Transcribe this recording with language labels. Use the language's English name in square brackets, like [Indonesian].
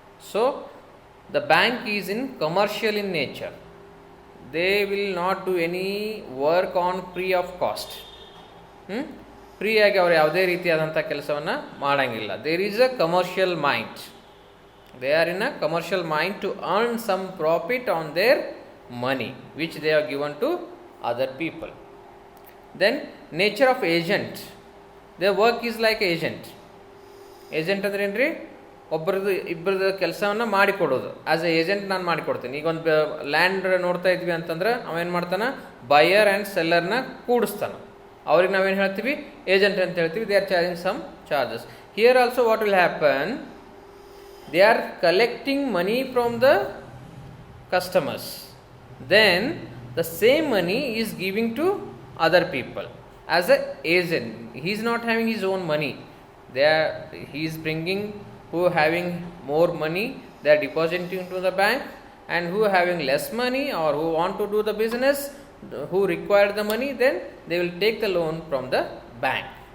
[English] So, the bank is in commercial in nature. They will not do any work on free of cost. [Kannada] ಫ್ರೀಯಾಗಿ ಅವರು ಯಾವುದೇ ರೀತಿಯಾದಂಥ ಕೆಲಸವನ್ನು ಮಾಡಂಗಿಲ್ಲ. [English] There is a commercial mind. They are in a commercial mind to earn some profit on their money which they have given to other people. Then nature of agent. Their work is like agent. [Kannada] Agent ಅಂದ್ರೆ ಏನ್ರಿ? ಇಬ್ಬರದು ಕೆಲಸವನ್ನು ಮಾಡಿಕೊಡೋದು. [English] as a agent [Kannada] ನಾನು ಮಾಡಿಕೊಡ್ತೀನಿ. ಈಗ ಒಂದು land ನೋಡ್ತಾ ಇದ್ವಿ ಅಂತಂದ್ರೆ ಅವೇನು ಮಾಡ್ತಾನೆ, ಬಯರ್ ಆ್ಯಂಡ್ ಸೆಲ್ಲರ್ನ ಕೂಡಿಸ್ತಾನೆ. ಅವ್ರಿಗೆ ನಾವೇನು ಹೇಳ್ತೀವಿ? ಏಜೆಂಟ್ ಅಂತ ಹೇಳ್ತೀವಿ. [English] They are charging some charges. Here also what will happen, they are collecting money from the customers. Then the same money is giving to other people as a agent. He is not having his own money. He is bringing who having more money, they are depositing to the bank, and who having less money or who want to do the business, who require the money, then they will take the loan from the bank.